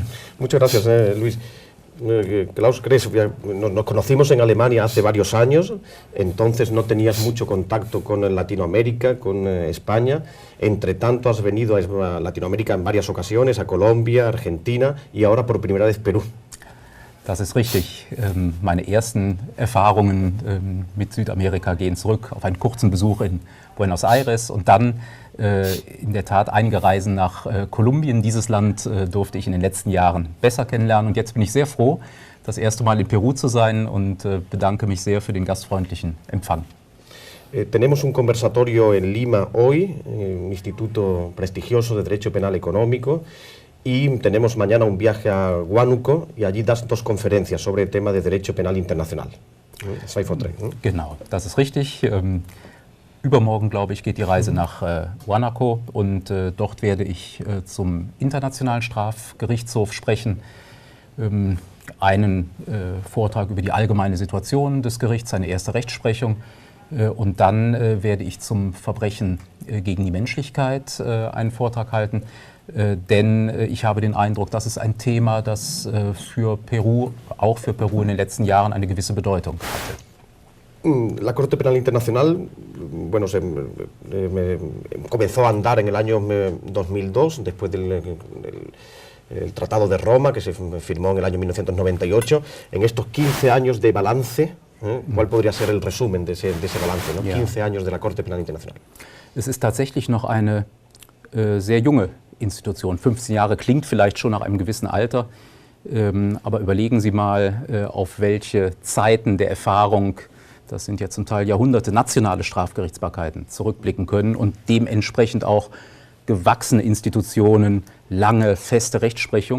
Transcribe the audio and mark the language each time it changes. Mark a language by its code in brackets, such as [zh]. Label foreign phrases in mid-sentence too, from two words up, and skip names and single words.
[es] Muchas gracias, Luis. Klaus Kress, nos conocimos en Alemania hace varios años, entonces no tenías mucho contacto con Latinoamérica, con España. Entre tanto has venido a Latinoamérica en varias ocasiones, a Colombia, Argentina y ahora por primera vez Perú. [de] Das ist richtig. Meine ersten Erfahrungen mit Südamerika gehen zurück auf einen kurzen Besuch in Buenos Aires und dann in der Tat einige Reisen nach Kolumbien. Dieses Land durfte ich in den letzten Jahren besser kennenlernen und jetzt bin ich sehr froh, das erste Mal in Peru zu sein und bedanke mich sehr für den gastfreundlichen Empfang. [es] Tenemos un conversatorio en Lima hoy, un instituto prestigioso de Derecho Penal Económico, y tenemos mañana un viaje a Huánuco y allí das dos conferencias sobre el tema de Derecho Penal Internacional. [de] Genau, das ist richtig. Übermorgen, glaube ich, geht die Reise nach Huánuco und dort werde ich zum Internationalen Strafgerichtshof sprechen. Einen Vortrag über die allgemeine Situation des Gerichts, eine erste Rechtsprechung. Und dann werde ich zum Verbrechen gegen die Menschlichkeit einen Vortrag halten. Denn ich habe den Eindruck, das ist ein Thema, das für Peru, auch für Peru in den letzten Jahren eine gewisse Bedeutung hatte. [es] La Corte Penal Internacional, bueno, comenzó a andar en el año 2002, después del Tratado de Roma, que se firmó en el año 1998. En estos 15 años de balance, ¿cuál podría ser el resumen de ese balance, ¿no? 15 años de la Corte Penal Internacional. [de] Es ist tatsächlich noch eine sehr junge Institution. 15 Jahre klingt vielleicht schon nach einem gewissen Alter, aber überlegen Sie mal, auf welche Zeiten der Erfahrung, das sind ja zum Teil Jahrhunderte, nationale Strafgerichtsbarkeiten zurückblicken können und dementsprechend auch gewachsene Institutionen, lange, feste Rechtsprechung.